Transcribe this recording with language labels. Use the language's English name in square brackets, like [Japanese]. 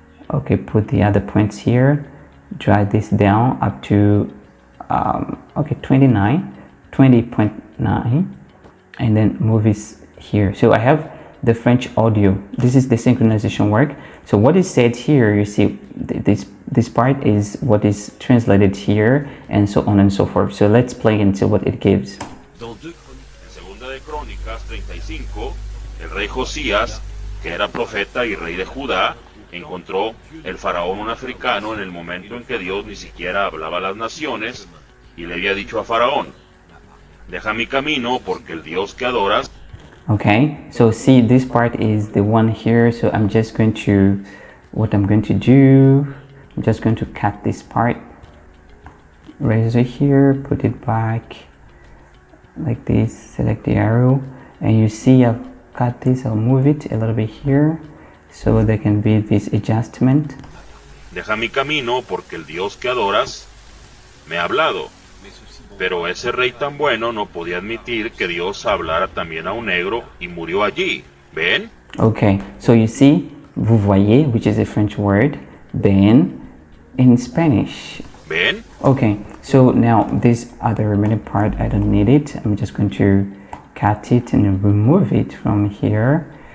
[English] Okay, put the other points here, drag this down up to 20.9, and then move this here. So I have the French audio. This is the synchronization work. So what is said here, you see this part is what is translated here, and so on and so forth. So let's play and see what it gives. [Spanish] En Segunda de Crónicas 35, el rey Josías, que era profeta y rey de Judá, encontró el faraón un africano en el momento en que Dios ni siquiera hablaba a las naciones, y le había dicho a faraón: deja mi camino porque el Dios que adoras. [English] Okay, so see, this part is the one here. So I'm just going to, what I'm going to do, I'm just going to cut this part, raise it here, put it back like this, select the arrow, and you see I've cut this. I'll move it a little bit here so there can be this adjustment. [Spanish] Deja mi camino porque el Dios que adoras me ha hablado. Pero ese rey tan bueno no podía admitir que Dios hablara también a un negro y murió allí. ¿Ven? [English] Okay, so you see, [French] vous voyez, [English] which is a French word, then in Spanish. [Spanish] ¿Ven? [English] Okay, so now this other remaining part, I don't need it. I'm just going to cut it and remove it from here.